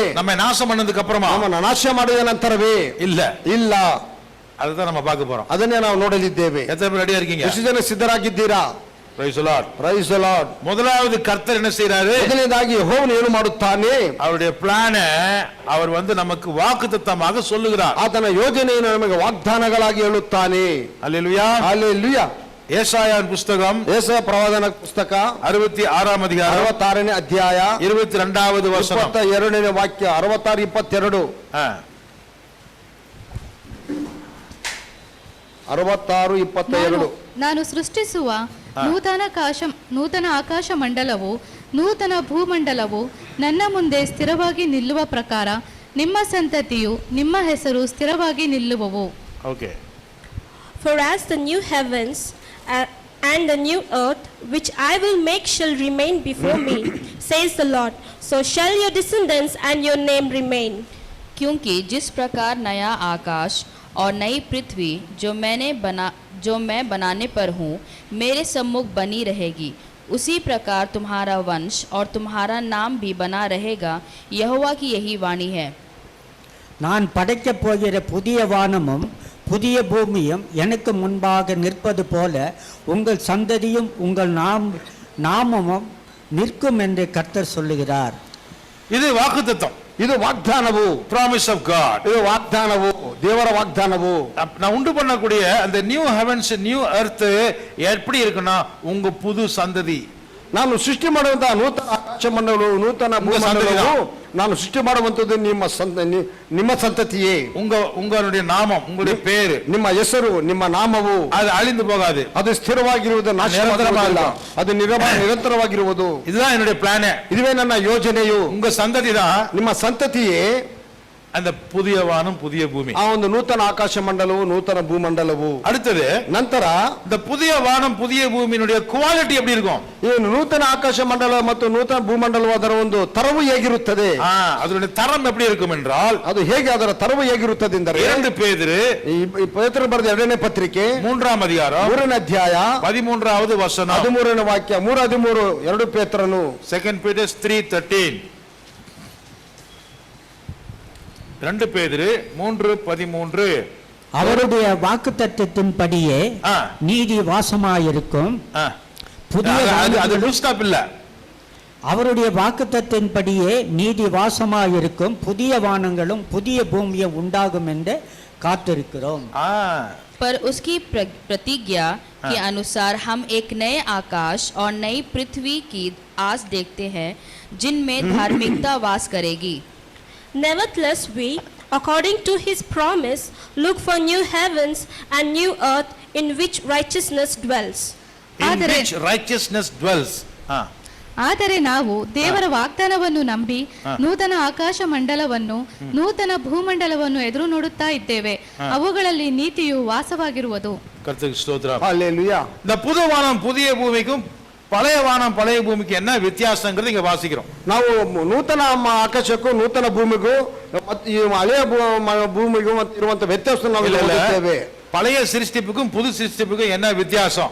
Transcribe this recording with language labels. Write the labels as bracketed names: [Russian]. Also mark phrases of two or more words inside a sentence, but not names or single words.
[Tamil] நம்ம நாசம் பண்ணதுக்கு அப்புறமா? [Kannada] ನಮ್ಮನ್ನು ನಾಶ ಮಾಡಿದ ನಂತರವೇ? [Tamil] இல்ல [Kannada] ಇಲ್ಲ. [Tamil] அதுதான் நம்ம பார்க்க போறோம். [Kannada] ಅದನ್ನೇ ನಾವು ನೋಡಲಿದ್ದೇವೆ. [Tamil] எத்தனை பேர் ரெடியா இருக்கீங்க? [Kannada] ಎಷ್ಟು ಜನ ಸಿದ್ಧರಾಗಿದ್ದೀರಾ? [English] Praise the Lord. Praise the Lord. [Tamil] முதலாவது கர்த்தர் என்ன செய்யறாரு? [Kannada] ಮೊದಲನೇದಾಗಿ ಯೆಹೋವನು ಏನು ಮಾಡುತ್ತಾನೆ? [Tamil] அவருடைய பிளான அவர் நமக்கு வாக்குத்தத்தமாக சொல்லுகிறார். [Kannada] ಆತನ ಯೋಜನೆಯನ್ನು ನಮಗೆ ವಾಗ್ದಾನಗಳಾಗಿ ಹೇಳುತ್ತಾನೆ. [Tamil] அல்லேலூயா. [Kannada] ಹಲ್ಲೆಲೂಯಾ. [Tamil] ஏசாயாவின் புஸ்தகம் [Kannada] ಯೆಶಾಯ ಪ್ರವಾದನ ಪುಸ್ತಕ [Tamil] 66ஆம் அதிகாரம் [Kannada] 66ನೇ ಅಧ್ಯಾಯ [Tamil] 22வது வசனம் [Kannada] 22ನೇ ವಾಕ್ಯ 66 22 66 22 ನಾನು ಸೃಷ್ಟಿಸುವ ನೂತನ ಆಕಾಶ ಮಂಡಲವು ನೂತನ ಭೂಮಂಡಲವು ನನ್ನ ಮುಂದೆ ಸ್ಥಿರವಾಗಿ ನಿಲ್ಲುವ ಪ್ರಕಾರ ನಿಮ್ಮ ಸಂತತಿಯು ನಿಮ್ಮ ಹೆಸರು ಸ್ಥಿರವಾಗಿ ನಿಲ್ಲುವವು. ಓಕೆ. [English] For as the new heavens and the new earth which I will make shall remain before me, says the Lord, so shall your descendants and your name remain. [Hindi] क्योंकि जिस प्रकार नया आकाश और नई पृथ्वी जो मैं बनाने पर हूँ मेरे सम्मुख बनी रहेगी, उसी प्रकार तुम्हारा वंश और तुम्हारा नाम भी बना रहेगा, यहोवा की यही वाणी है. [Tamil] நான் படைக்கப் போகிற புதிய வானமும் புதிய பூமியும் எனக்கு முன்பாக நிற்பது போல உங்கள் சந்ததியும் உங்கள் நாமமும் நிற்கும் என்று கர்த்தர் சொல்லுகிறார். இது வாக்குத்தத்தம். [Kannada] ಇದು ವಾಗ್ದಾನವು. [English] promise of God. [Kannada] ಇದು ವಾಗ್ದಾನವು, ದೇವರ ವಾಗ್ದಾನವು. [Tamil] நான் உண்டு பண்ணக்கூடிய அந்த [English] new heavens new earth [Tamil] எப்படி இருக்குன்னா உங்க புது சந்ததி. [Kannada] ನಾನು ಸೃಷ್ಟಿ ಮಾಡುವಂತಹ ನೂತನ ಆಕಾಶ ಮಂಡಲವು, ನೂತನ ಭೂಮಂಡಲವು ನಾನು ಸೃಷ್ಟಿ ಮಾಡುವಂತದ್ದು ನಿಮ್ಮ ಸಂತತಿಯೇ. [Tamil] உங்களுடைய நாமம், உங்களுடைய பேரு, [Kannada] ನಿಮ್ಮ ಹೆಸರು, ನಿಮ್ಮ ನಾಮವು [Tamil] அது அழிந்து போகாது, [Kannada] ಅದು ಸ್ಥಿರವಾಗಿರುವುದು, ನಾಶವಾಗುವುದಿಲ್ಲ, ಅದು ನಿರಂತರವಾಗಿರುವುದು. [Tamil] இதுதான் என்னுடைய பிளான். [Kannada] ಇದುವೇ ನನ್ನ ಯೋಜನೆಯು. [Tamil] உங்க சந்ததி தான், [Kannada] ನಿಮ್ಮ ಸಂತತಿಯೇ [Tamil] அந்த புதிய வானம் புதிய பூமி. [Kannada] ಆ ಒಂದು ನೂತನ ಆಕಾಶ ಮಂಡಲವು ನೂತನ ಭೂಮಂಡಲವು. [Tamil] அடுத்தது [Kannada] ನಂತರ [Tamil] இந்த புதிய வானம் புதிய பூமியினுடைய குவாலிட்டி எப்படி இருக்கும்? [Kannada] ಈ ನೂತನ ಆಕಾಶ ಮಂಡಲ ಮತ್ತು ನೂತನ ಭೂಮಂಡಲವು ಅದರ ಒಂದು ತರವು ಹೇಗಿರುತ್ತದೆ? [Tamil] அதனுடைய தரம் எப்படி இருக்கும் என்றால், [Kannada] ಅದು ಹೇಗೆ ಅದರ ತರವು ಹೇಗಿರುತ್ತದೆ ಎಂದರೆ, [Tamil] 2 பேதுரு [Kannada] ಈ ಪೇತ್ರರು ಬರೆದ 2ನೇ ಪತ್ರಿಕೆ [Tamil] 3ாம் அதிகாரம் [Kannada] 3ನೇ ಅಧ್ಯಾಯ [Tamil] 13வது வசனம், [Kannada] 13ನೇ ವಾಕ್ಯ, 3:13, 2 ಪೇತ್ರನು [Tamil] 2 Peter 3:13, 2 பேதுரு 3:13. அவருடைய வாக்குத்தத்தத்தின்படியே ஆ. நீதி வாசமாயிருக்கும் புதிய அது வானங்களும் [English] full stop இல்ல. [Tamil] அவருடைய வாக்குத்தத்தின்படியே நீதி வாசமாயிருக்கும் புதிய வானங்களும் புதிய பூமியும் உண்டாகும் என்று காத்திருக்கிறோம். [Hindi] पर उसकी प्रतिज्ञा के अनुसार हम एक नए आकाश और नई पृथ्वी की आस देखते हैं जिनमें धार्मिकता वास करेगी. [English] Nevertheless, we, according to his promise, look for new heavens and new earth in which righteousness dwells. In which righteousness dwells. [Kannada] ಆದರೆ ನಾವು ದೇವರ ವಾಗ್ದಾನವನ್ನು ನಂಬಿ ನೂತನ ಆಕಾಶ ಮಂಡಲವನ್ನು ನೂತನ ಭೂಮಂಡಲವನ್ನು ಎದುರು ನೋಡುತ್ತಾ ಇದ್ದೇವೆ, ಅವುಗಳಲ್ಲಿ ನೀತಿಯು ವಾಸವಾಗಿರುವುದು. [Tamil] கர்த்தருக்கு ஸ்தோத்திரம். ஹல்லேலூயா. இந்த புது வானம் புதிய பூமிக்கும் பழைய வானம் பழைய பூமிக்கு என்ன வித்தியாசங்கிறது இங்க வாசிக்கிறோம். ನಾವು ನೂತನ ಆಕಾಶಕ್ಕೂ ನೂತನ ಭೂಮಿಗೂ ಮತ್ತು ಈ ಹಳೆಯ ಭೂಮಿಗೂ ಇರುವಂತ ವ್ಯತ್ಯಾಸ ನಾವು ಇಲ್ಲಿ ನೋಡುತ್ತೇವೆ. பழைய சிருஷ்டிப்புக்கும் புது சிருஷ்டிப்புக்கும் என்ன வித்தியாசம்?